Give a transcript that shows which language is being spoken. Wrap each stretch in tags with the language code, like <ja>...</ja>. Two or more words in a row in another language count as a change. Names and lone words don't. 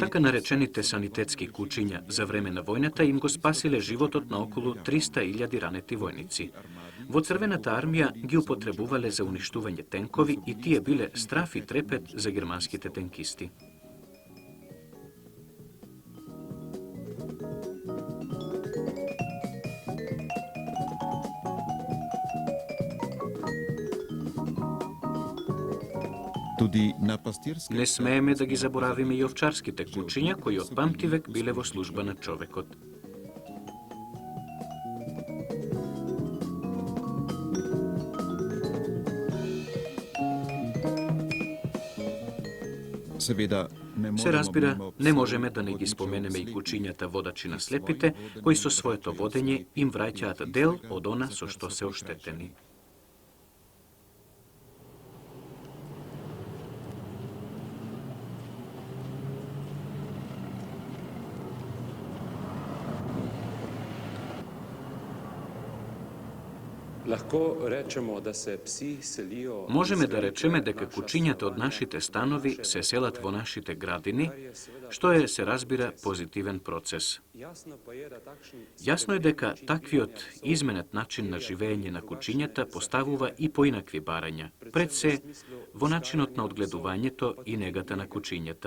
<mk>Така наречените санитетски кучиња за време на војната им го спасиле животот на околу 300.000 ранети војници. Во Црвената армија ги употребувале за уништување тенкови и тие биле страф и трепет за германските тенкисти.</mk> <sl>tudi na pastirske</sl> <mk>Не смееме да ги заборавиме и овчарските кучиња кои од памтивек биле во служба на човекот.</mk> <sl>Seveda ne</sl> <mk>Се</mk> <sl>moremo</sl> <mk>разбира,</mk> <sl>mimo</sl> <mk>не</mk> <sl>psov</sl> <mk>можеме да не ги</mk> <sl>vodičev</sl> <mk>споменеме и</mk> <sl>slik.</sl> <mk>кучињата водачи на слепите, кои со своето водење им враќаат дел од она со што се оштетени.</mk> <sl>Lahko rečemo da se psi selijo.</sl> <mk>Можеме да речеме дека кучињата од нашите станови се селат во нашите градини, што е, се разбира, позитивен процес. Јасно е дека таквиот изменет начин на живење на кучињата поставува и поинакви барања, пред се во начинот на одгледувањето и негата на кучињата.</mk>